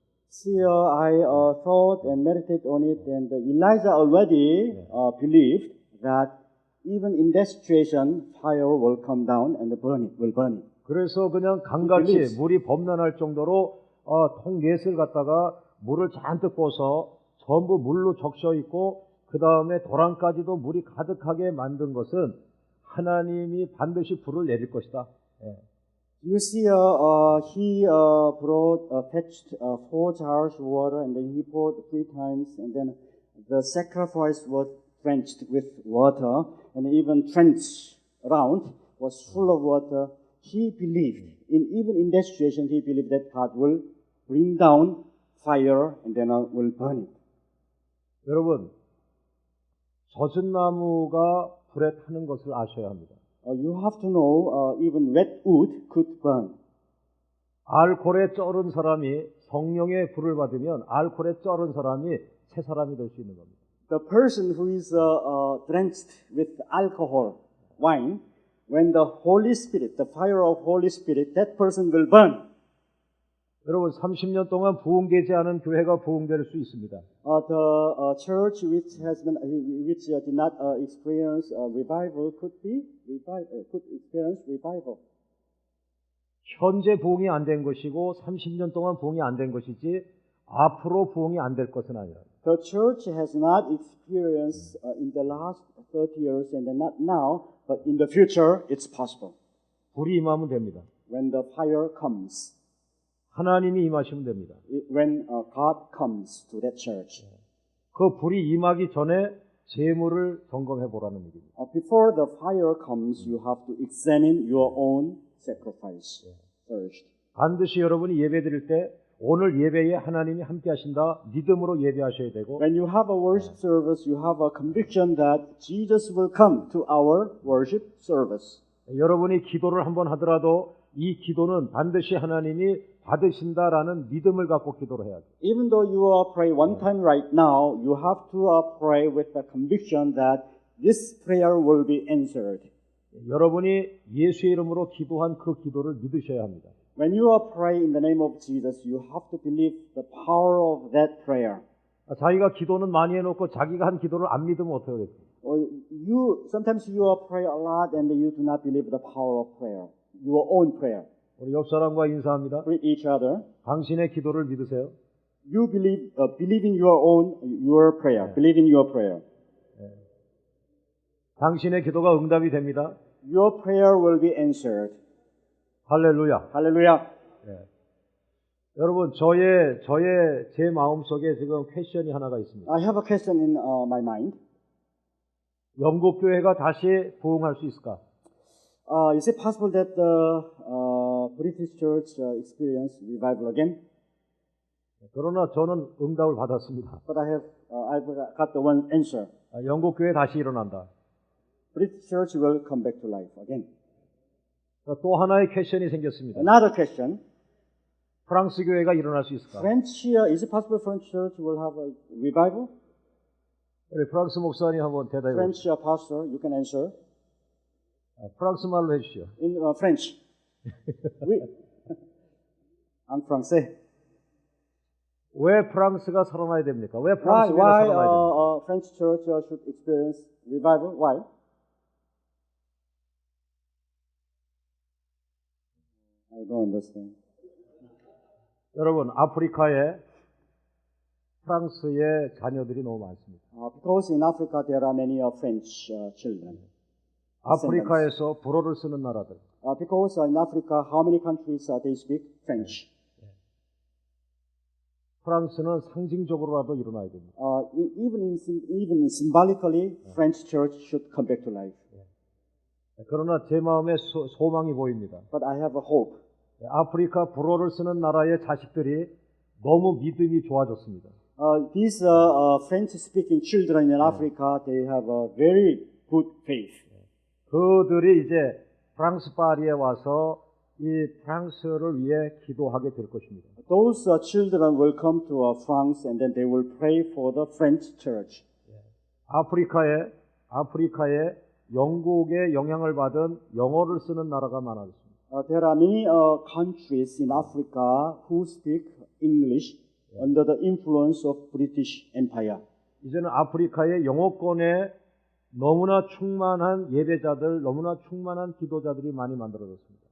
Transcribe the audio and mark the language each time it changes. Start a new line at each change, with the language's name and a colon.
English: See, I thought and meditated on it, and Elijah already believed that even in that situation, fire will come down and will burn it.
Korean: 그래서 그냥 강같이 물이 범람할 정도로 통넷을 갖다가 물을 잔뜩 부어서 전부 물로 적셔 있고 그 다음에 도랑까지도 물이 가득하게 만든 것은 하나님이 반드시 불을 내릴 것이다. 예.
English: You see, he fetched 4 jars of water, and then he poured 3 times, and then the sacrifice was drenched with water, and even trench around was full of water. He believed, even in that situation, he believed that God will bring down fire and then will burn it.
Korean: 여러분, 젖은 나무가 불에 타는 것을 아셔야 합니다.
English: You have to know, even wet wood could burn.
Korean: 알코올에 쩔은 사람이 성령의 불을 받으면 알코올에 쩔은 사람이 새 사람이 될 수 있는 겁니다.
English: The person who is drenched with alcohol, wine, when the Holy Spirit, the fire of Holy Spirit, that person will burn.
Korean: 여러분, 30년 동안 부흥되지 않은 교회가 부흥될 수 있습니다.
English: The church which did not experience revival could experience revival.
Korean: 현재 부흥이 안 된 것이고 30년 동안 부흥이 안 된 것이지 앞으로 부흥이 안 될 것은 아니라.
English: The church has not experienced in the last 30 years and not now, but in the future it's possible.
Korean: 불이 임하면 됩니다.
English: When the fire comes.
Korean: 하나님이 임하시면 됩니다.
English: When God comes to that church.
Korean: 그 불이 임하기 전에 재물을 점검해 보라는 얘기입니다.
English: Before the fire comes, you have to examine your own sacrifice first.
Korean: 반드시 여러분이 예배드릴 때 오늘 예배에 하나님이 함께 하신다 믿음으로 예배하셔야 되고
English: When you have a worship service, you have a conviction that Jesus will come to our worship service.
Korean: 여러분이 기도를 한번 하더라도 이 기도는 반드시 하나님이 받으신다라는 믿음을 갖고 기도를 해야 돼요.
English: Even though you pray one time right now, you have to pray with the conviction that this prayer will be answered.
Korean: 여러분이 예수의 이름으로 기도한 그 기도를 믿으셔야 합니다.
English: When you pray in the name of Jesus, you have to believe the power of that prayer.
Korean: 자기가 기도는 많이 해놓고 자기가 한 기도를 안 믿으면 어떻게 하겠어요?
English: Sometimes you pray a lot and you do not believe the power of prayer, your own prayer.
Korean: 우리 옆 사람과 인사합니다.
English: Greet each other.
Korean: 당신의 기도를 믿으세요.
English: You believe in your prayer. Believe in your prayer.
Korean: 당신의 기도가 응답이 됩니다.
English: Your prayer will be answered.
Korean: 할렐루야.
English: Hallelujah.
Korean: 여러분, 제 마음속에 지금 퀘션이 하나가 있습니다.
English: I have a question in my mind.
Korean: 영국 교회가 다시 부흥할 수 있을까?
English: Is it possible that the British Church experience revival again?
Korean: 그러나 저는 응답을 받았습니다.
English: But I've got the one answer.
Korean: 영국 교회 다시 일어난다.
English: British Church will come back to life again.
Korean: 또 하나의 퀘션이 생겼습니다.
English: Another question.
Korean: 프랑스 교회가 일어날 수 있을까?
English: Is it possible French Church will have a revival?
Korean: 우리 프랑스 목사님 한번 대답해
English: French
Korean: 보십시오.
English: pastor, you can answer.
Korean: 프랑스 말로 해주시오.
English: In French.
French: Oui. En français.
Korean: 왜 프랑스가 살아나야 됩니까? 왜 프랑스 교회가 살아나야 됩니까?
English: Why French Church should experience revival? Why? I don't understand.
Korean: 여러분, 아프리카에 프랑스의 자녀들이 너무 많습니다.
English: Because in Africa there are many French children.
Korean: 아프리카에서 불어를 쓰는 나라들.
English: Because in Africa, how many countries they speak French?
Korean: 프랑스는 상징적으로라도 일어나야 됩니다.
English: Even symbolically, French Church should come back to life.
Korean: 그러나 제 마음에 소망이 보입니다.
English: But I have a hope.
Korean: 아프리카 불어를 쓰는 나라의 자식들이 너무 믿음이 좋아졌습니다.
English: These French-speaking children in Africa, they have a very good faith.
Korean: 그들이 이제 프랑스 파리에 와서 이 프랑스를 위해 기도하게 될 것입니다.
English: Those children will come to France and then they will pray for the French church.
Korean: 아프리카에 영국의 영향을 받은 영어를 쓰는 나라가 많았습니다.
English: There are many countries in Africa who speak English under the influence of British Empire.
Korean: 이제는 아프리카의 영어권에 너무나 충만한 예배자들, 너무나 충만한 기도자들이 많이 만들어졌습니다.